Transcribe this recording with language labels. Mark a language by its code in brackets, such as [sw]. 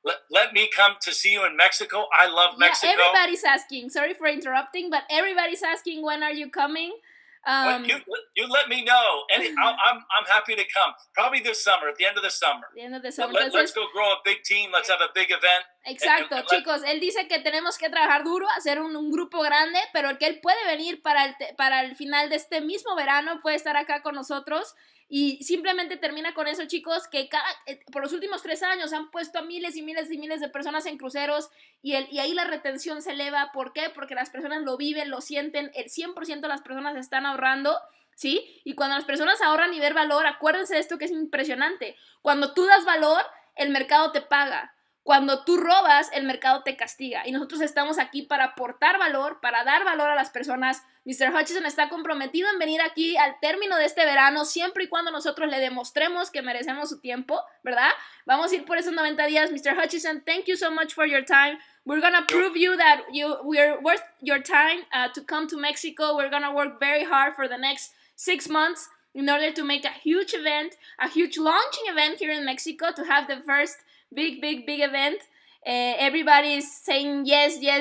[en] Let me come to see you in Mexico. I love Mexico. Yeah, everybody's asking. Sorry for interrupting, but everybody's asking, when are you coming? Well, you let me know, and I'm happy to come. Probably this summer, at the end of the summer. Let's go grow a big team. Let's have a big event. [es] Exacto, chicos. Él dice que tenemos que trabajar duro, hacer un grupo grande, pero que él puede venir para el final de este mismo verano, puede estar acá con nosotros. Y simplemente termina con eso, chicos, que por los últimos 3 años han puesto a miles y miles y miles de personas en cruceros, y ahí la retención se eleva. ¿Por qué? Porque las personas lo viven, lo sienten. El 100% de las personas están ahorrando, ¿sí? Y cuando las personas ahorran y ver valor, acuérdense de esto que es impresionante. Cuando tú das valor, el mercado te paga. Cuando tú robas, el mercado te castiga. Y nosotros estamos aquí para aportar valor, para dar valor a las personas. Mr. Hutchison está comprometido en venir aquí al término de este verano, siempre y cuando nosotros le demostremos que merecemos su tiempo, ¿verdad? Vamos a ir por esos 90 días. Mr. [en] Hutchison, thank you so much for your time. We're going to prove you that we're worth your time to come to Mexico. We're going to work very hard for the next 6 months in order to make a huge event, a huge launching event here in Mexico, to have the first big event. Everybody is saying yes.